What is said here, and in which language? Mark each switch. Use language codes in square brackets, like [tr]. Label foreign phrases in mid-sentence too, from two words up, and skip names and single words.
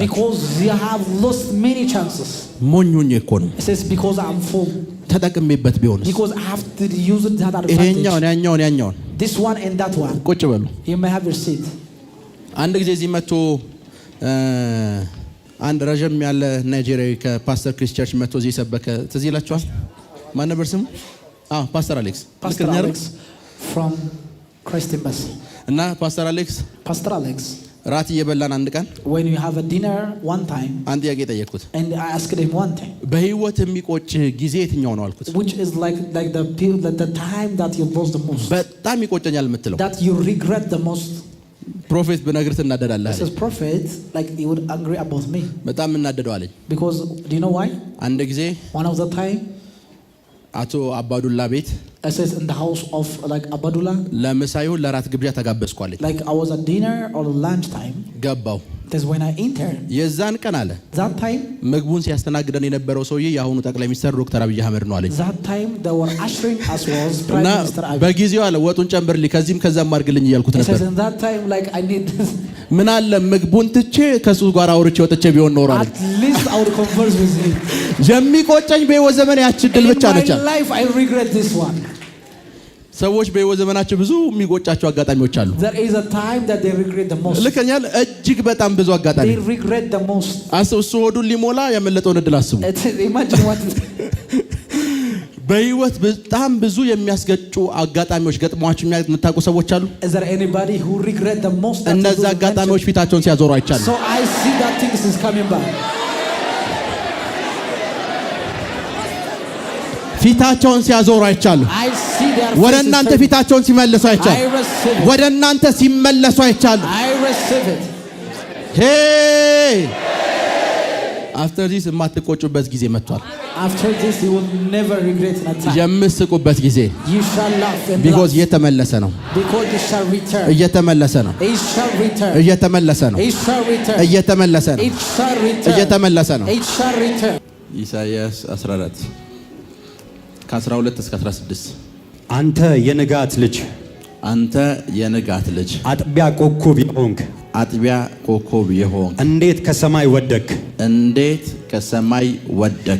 [en] because you have lost many chances. [am] ሞኙኝ እኮ ነው። [en] it says because I'm full. [am] ተጠቅሜበት ቢሆንስ [en] because I have to use it that advantage. [am] ይሄኛውን [en] this one and that one. [am] ቁጭ በሉ። [en] you may have your seat. [am] አንድ ጊዜ እዚህ መጥቶ አንድ ረጅም ያለ ናይጄሪያዊ ከፓስተር ክሪስ ቸርች መጥቶ እዚህ ሰበከ። ትዝ ይላችኋል? ማን ነበር ስሙ? ፓስተር አሌክስ [en] from Christ Embassy. [am] እና ፓስተር አሌክስ ራት እየበላን አንድ ቀን [en] when you have a dinner one time [am] አንድ ጥያቄ ጠየቅኩት። [en] and I asked him one thing. [am] በህይወት የሚቆጭ ጊዜ የትኛው ነው አልኩት። [en] which is like the time that you lost the most. [am] በጣም ይቆጨኛል የምትለው [en] that you regret the most. [am] ፕሮፌት በነገር ትናደዳለህ አለኝ። [en] this prophet like he would angry about me. [am] በጣም እናደደው አለኝ። [en] because do you know why? [am] አንድ ጊዜ [en] one of the time [am] አቶ አባዱላ ቤት [en] I says in the house of like Abadullah [am] ለምሳዩ ለራት ግብዣ ተጋበዝኩ አለኝ። [en] like I was at dinner or lunch time [am] ገባው። [en] that's when I entered. [am] የዛን ቀን አለ [en] that time [am] ምግቡን ሲያስተናግደን የነበረው ሰውዬ የአሁኑ ጠቅላይ ሚኒስትር ዶክተር አብይ አህመድ ነው አለኝ። [en] that time they were ushering us was Prime Minister Abiy. [am] በጊዜው አለ ወጡን ጨምርልኝ ከዚህም ከዛም አድርግልኝ እያልኩት ነበር። [en] says in that time like I need [am] ምን አለ ምግቡን ትቼ ከሱ ጋር አውርቼ ወጥቼ ቢሆን ኖር አለ። [en] at least I would converse with him. [am] የሚቆጨኝ በህይወት ዘመን ያቺ ድል ብቻ ነች። [en] in my life I regret this one. [am] ሰዎች በህይወት ዘመናቸው ብዙ የሚጎጫቸው አጋጣሚዎች አሉ። [en] There is a time that they regret the most. [am] ልከኛል እጅግ በጣም ብዙ አጋጣሚ [en] They regret the most. [am] እሱ ሆዱን ሊሞላ ያመለጠውን እድል አስቡ። [en] Imagine what [am] በህይወት በጣም ብዙ የሚያስገጩ አጋጣሚዎች ገጥሟቸው የምታውቁ ሰዎች አሉ? [en] Is there anybody who regret the most? [am] እነዛ አጋጣሚዎች ፊታቸውን ሲያዞሩ አይቻልም። [en] So I see that things is coming back. [am] ፊታቸውን ሲያዞሩ አይቻልም። [en] I see their [am] ወደ እናንተ ፊታቸውን ሲመለሱ አይቻልም። [en] I receive it. [am] ወደ እናንተ ሲመለሱ አይቻልም። [en] I receive it. [am] ሄይ [en] after this [am] የማትቆጩበት ጊዜ መጥቷል። [en] After this you will never regret that time. [am] የምትስቁበት ጊዜ [en] You shall laugh and [am] because እየተመለሰ ነው። [en] Because it shall return. [am] እየተመለሰ ነው። [en] It shall return. [am] እየተመለሰ ነው። [en] It shall return. [am] እየተመለሰ ነው። [en] It shall return. [am] እየተመለሰ ነው። [en] It shall return. [am] ኢሳይያስ 14 ከ12 እስከ 16 አንተ የንጋት ልጅ አንተ የንጋት ልጅ አጥቢያ ኮከብ የሆንክ አጥቢያ ኮከብ የሆንክ እንዴት ከሰማይ ወደክ እንዴት ከሰማይ ወደክ